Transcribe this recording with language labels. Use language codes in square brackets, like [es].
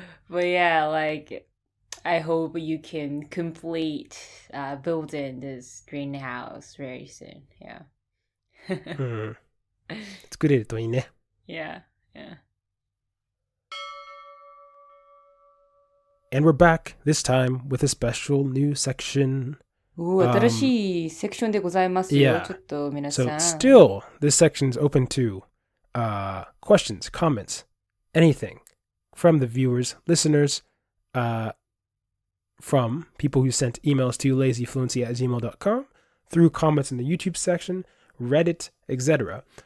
[en] But yeah, like, I hope you can complete building this greenhouse very soon. Yeah. [ja] 作れるといいね。 [en] Yeah, yeah. And we're back, this time with a special new section. [ja] 新しいセクションでございますよ。ちょっと皆さん。 [en] So still, this section is open to questions, comments, anything from the viewers, listeners, from people who sent emails to lazyfluency@gmail.com, through comments in the YouTube section, Reddit, etc.